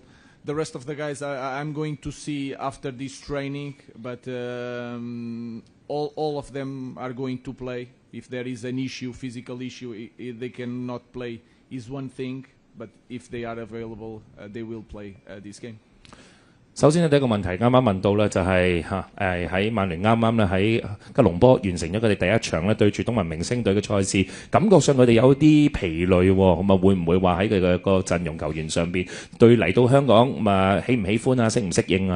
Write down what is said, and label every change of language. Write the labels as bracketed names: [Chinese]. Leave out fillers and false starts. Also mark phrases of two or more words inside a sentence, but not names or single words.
[English] The rest of the guys I'm going to see after this training, but all of them are going to play. If there is an issue, physical issue, if they cannot play is one thing, but if they are available, they will play this game. [Cantonese] 首先呢，第一個問題啱啱問到呢，就係喺曼聯啱啱咧喺吉隆坡完成咗佢哋第一場咧對住東盟明星隊嘅賽事，感覺上佢哋有啲疲累喎，咁啊會唔會話喺佢嘅個陣容球員上邊對嚟到香港咁啊喜唔喜歡啊，適唔適應啊？